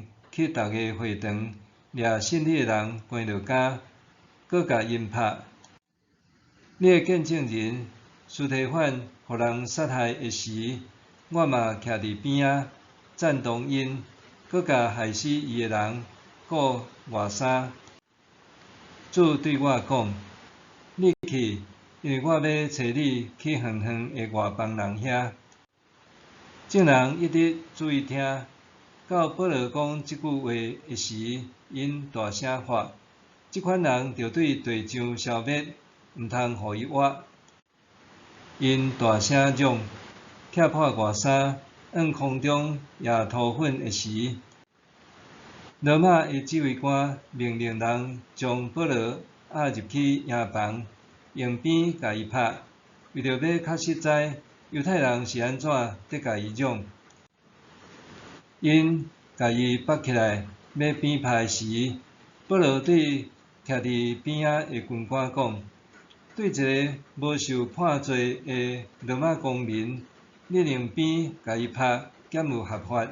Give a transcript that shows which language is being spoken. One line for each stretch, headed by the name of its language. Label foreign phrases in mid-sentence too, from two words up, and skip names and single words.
Min Nan Chinese: 去逐个会堂掠信你的人关落监，搁甲因拍。你的见证人司提反互人杀害的时，我嘛徛伫边仔赞同因，搁甲害死伊的人告外三。主对我讲：“你去，因为我要找你去远远的外邦人遐。” 众人一直注意听。到保罗讲即句话的时， 因大声发。即款人着对地上消灭，毋通互伊活。因大声嚷，踢破外衫，往空中也涂粉的时，罗马的指挥官命令人将保罗押入去营房，用鞭甲伊拍，为着要确实知犹太人是安怎得甲伊嚷。因甲伊绑起来要鞭拍时，保罗对徛伫边仔的军官讲：“对一个无受判罪的罗马公民，你用鞭甲伊拍，减有合法。”